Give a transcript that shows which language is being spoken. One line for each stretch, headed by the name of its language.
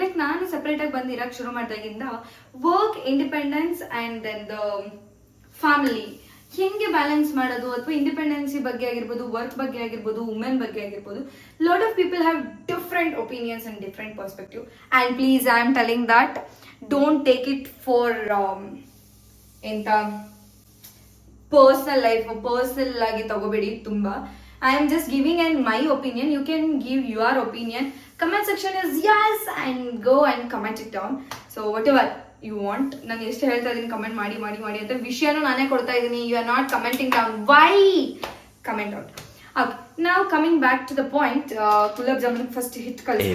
Kannada: Like ನಾನು ಸಪ್ರೇಟಾಗಿ ಬಂದು ಇರೋಕ್ಕೆ ಶುರು ಮಾಡಿದಾಗಿಂದ work independence
English: and then the family
Kannada: ಹೆಂಗೆ ಬ್ಯಾಲೆನ್ಸ್ ಮಾಡೋದು, ಅಥವಾ ಇಂಡಿಪೆಂಡೆನ್ಸಿ ಬಗ್ಗೆ ಆಗಿರ್ಬೋದು, ವರ್ಕ್ ಬಗ್ಗೆ ಆಗಿರ್ಬೋದು, ವುಮೆನ್ ಬಗ್ಗೆ ಆಗಿರ್ಬೋದು,
English: Lot of people have different opinions and different perspective. And please I am telling that don't take it for
Kannada: ಎಂತ ಪರ್ಸನಲ್ ಆಗಿ ತಗೋಬೇಡಿ ತುಂಬ.
English: I am just giving my opinion. You can give your opinion. Comment section is yes, and go and comment it down. So whatever you want.
Kannada: ನಾನು ಎಷ್ಟು ಹೇಳ್ತಾ ಇದ್ದೀನಿ comment ಮಾಡಿ ಅಂತ ವಿಷಯನೂ ನಾನೇ ಕೊಡ್ತಾ ಇದ್ದೀನಿ.
English: You are not commenting down. Why? Comment out. Okay. Now coming back to the point. Gulab jamun first hit ಕಲಿಸಿ.